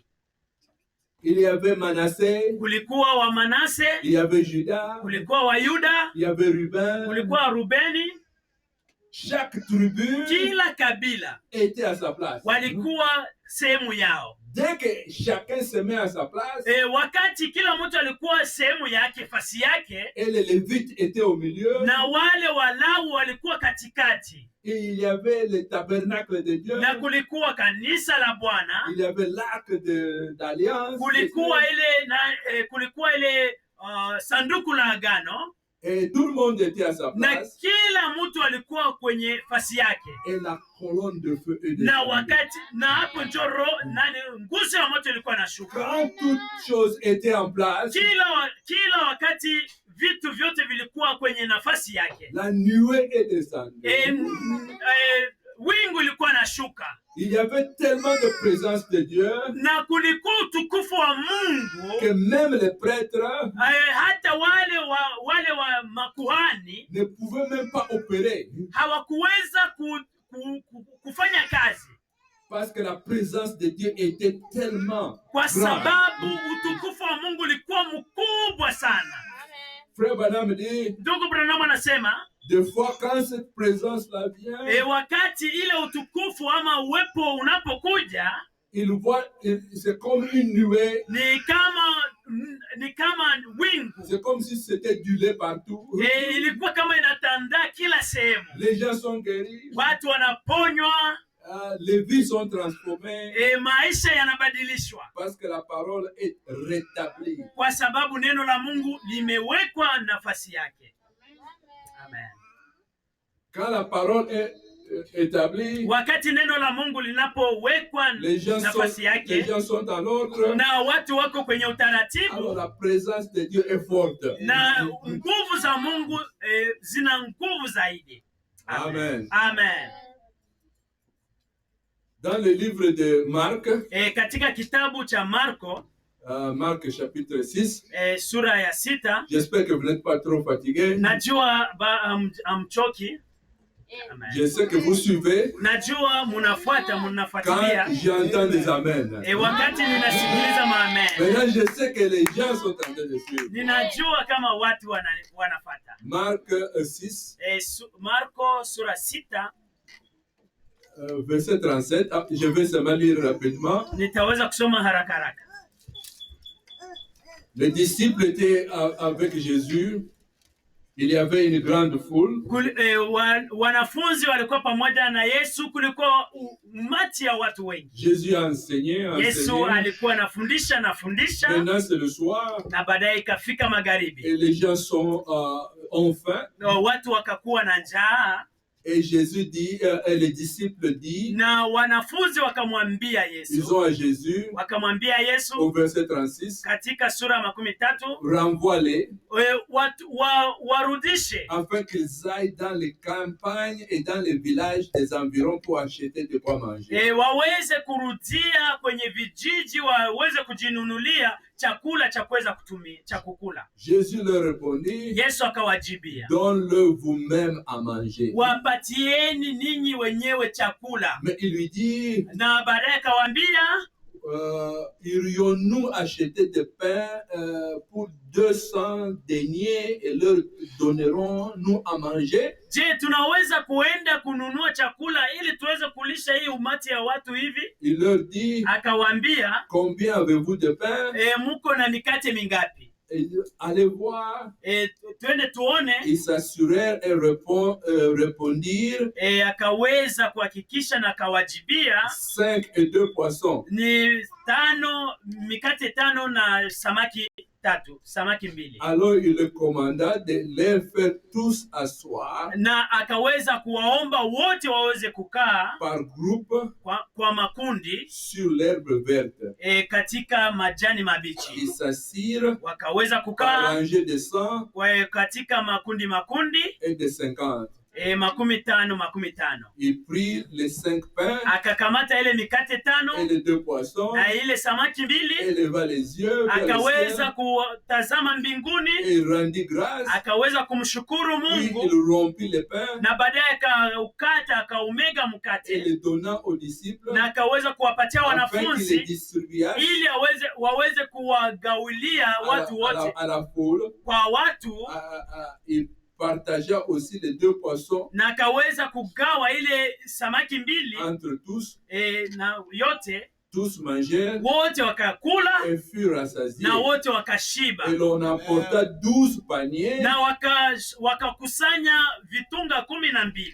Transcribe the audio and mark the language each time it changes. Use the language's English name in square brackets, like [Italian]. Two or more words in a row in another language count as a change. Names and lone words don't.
[French] Il y avait Manassé. [Swahili] Kulikuwa wa Manase. [French] Il y avait Juda. [Swahili] Kulikuwa wa Yuda. [French] Il y avait Ruben. [Swahili] Kulikuwa Rubeni. [French] Chaque tribu, [Swahili] kila kabila [French] était à sa place. [Swahili] Walikuwa sehemu yao. [French] Dès que chacun se met à sa place, [Swahili] wakati kila mtu alikuwa sehemu yake, fasi yake, [French] et les Lévites étaient au milieu, [Swahili] na wale Walawi walikuwa katikati, [French] et il y avait le tabernacle de Dieu, [Swahili] na kulikuwa kanisa la Bwana, [French] il y avait l'arc d'alliance, [Swahili] kulikuwa ile sanduku la agano, [French] et tout le monde était à sa [Swahili] na [French] place, [Swahili] kila mtu alikuwa kwenye fasi yake, [French] et la colonne de feu est [Swahili] na [French] descendue. [Swahili] wakati na hapo njoro nguzo ya moto ilikuwa inashuka. [French] Quand toutes choses étaient en place, [Swahili] kila wakati vitu vyote vilikuwa kwenye nafasi yake, [French] la nuée est descendue. [Swahili] Wingu ilikuwa nashuka. [French] Il y avait tellement de présence de Dieu [Swahili] na kulikuwa utukufu wa Mungu [French] que même les prêtres [Swahili] hata wale wa makuhani [French] ne pouvaient même pas opérer [Swahili] hawakuweza kufanya kazi, [French] parce que la présence de Dieu était tellement [Swahili] kwa [French] grande. [Swahili] sababu utukufu wa Mungu ulikuwa mkubwa sana. [French] Frère Branham dit, [Swahili] Ndugu Branham anasema, [French] des fois quand cette présence-là vient, [Swahili] wakati ile utukufu ama uwepo unapokuja, [French] il voit, c'est comme une nuée, [Swahili] ni kama wingu, [French] c'est comme si c'était du lait partout. [Swahili] ilikuwa kama inatandaa kila sehemu. [French] Les gens sont guéris, [Swahili] Watu wanaponywa, [French] les vies sont transformées, [Swahili] maisha yanabadilishwa, [French] parce que la parole est rétablie. [Swahili] kwa sababu neno la Mungu limewekwa nafasi yake. Amen. [French] Quand la parole est établie, [Swahili] Wakati neno la Mungu linapowekwa [French] les gens [Swahili] nafasi yake, [French] sont en ordre, [Swahili] na watu wako kwenye [French] alors [Swahili] utaratibu, [French] la présence de Dieu est forte. [Swahili] na nguvu za Mungu zina nguvu zaidi. Amen. Amen. [French] Dans le livre de Marc, [Swahili] Katika kitabu cha Marko, [French] Marc chapitre 6, [Swahili] sura ya 6, [French] j'espère que vous n'êtes pas trop fatigué. [Swahili] najua amchoki. Amen. [French] Je sais que vous suivez. [Swahili] Najua munafuatilia. [French] Quand j'entends des amens. [Swahili] Wakati ninasikiliza maamen. [French] Maintenant, je sais que les gens sont en train de suivre. [Swahili] Ninajua kama watu wanafuata. [French] Marc 6, [Swahili] Marko sura 6, [French] verset 37. Je vais seulement lire rapidement. [Swahili] nitaweza kusoma haraka haraka. [French] Les disciples étaient avec Jésus. Il y avait une grande foule. [Swahili] Wanafunzi walikuwa pamoja na Yesu, kulikuwa umati umati ya watu wengi. [French] Jésus a enseigné, [Swahili] Yesu alikuwa anafundisha na fundisha. [French] Maintenant c'est le soir. [Swahili] Na baadaye ikafika magharibi. [French] Et les gens sont ont faim. [Swahili] Watu wakakuwa na njaa. [French] Et Jésus dit, et les disciples disent, [Swahili] na wanafunzi wakamwambia Yesu, [French] ils ont à Jésus, [Swahili] wakamwambia Yesu [French] au verset 36, [Swahili] katika sura 13, [French] renvoie-les, [Swahili] warudishe, [French] afin qu'ils aillent dans les campagnes et dans les villages des environs pour acheter de quoi manger. [Swahili] Waweze kurudia kwenye vijiji, waweze kujinunulia chakula cha kuweza kutumia cha kukula. [French] Jésus leur répondit, [Swahili] Yesu akawajibia, [French] donne-le vous-même à manger. [Swahili] Wapatieni ninyi wenyewe chakula. [French] Mais il lui dit, [Swahili] na baadaye akawaambia, [French] irions-nous acheter des pains pour 200 deniers et leur donnerons-nous à manger? [Swahili] Je, tunaweza kuenda kununua chakula ili tuweze kulisha hii umati ya watu hivi? [French] Il leur dit, [Swahili] akawaambia, [French] combien avez-vous de pain? [Swahili] Muko na mikate mingapi? [French] Allez voir. [Swahili] Twende tuone. [French] Ils s'assurèrent et répondirent, [Swahili] akaweza kuhakikisha na akawajibia, [French] 5 et 2 poissons. [Swahili] Ni 5 mikate 5 na samaki 3, samaki 2. [French] Alors il le commanda de les faire tous asseoir, [Swahili] na akaweza kuwaomba wote waweze kukaa [French] par groupe, [Swahili] kwa makundi, [French] sur l'herbe verte. [Swahili] Katika majani mabichi. [French] Ils s'assirent, [Swahili] wakaweza kukaa [French] par rangée de 100, [Swahili] katika makundi [French] et de 50. 50. Il prit les 5 pains, [Swahili] akakamata ile mikate 5 [French] et les 2 poissons, [Swahili] na ile samaki 2, [French] éleva les yeux vers le [Swahili] akaweza [French] ciel, [Swahili] kutazama mbinguni, [French] et il rendit grâce, [Swahili] akaweza kumshukuru [French] puis [Swahili] Mungu, [French] il rompit les pains, [Swahili] na baadaye akaukata, akaumega [French] et [Swahili] mkate, [French] les donna aux disciples, [Swahili] na akaweza kuwapatia [French] afin qu'ils les [Swahili] wanafunzi [French] distribuassent [Swahili] ili waweze kuwagaulia watu wote, [French] à la foule. [Swahili] kwa watu. [French] Il partagea aussi les 2 poissons [Swahili] na akaweza kugawa ile samaki 2 [French] entre tous. [Swahili] na yote, [French] tous mangèrent [Swahili] wote wakakula [French] et furent rassasiés. [Swahili] na wote wakashiba. [French] Et l'on apporta 12 paniers [Swahili] na wakakusanya vitunga 12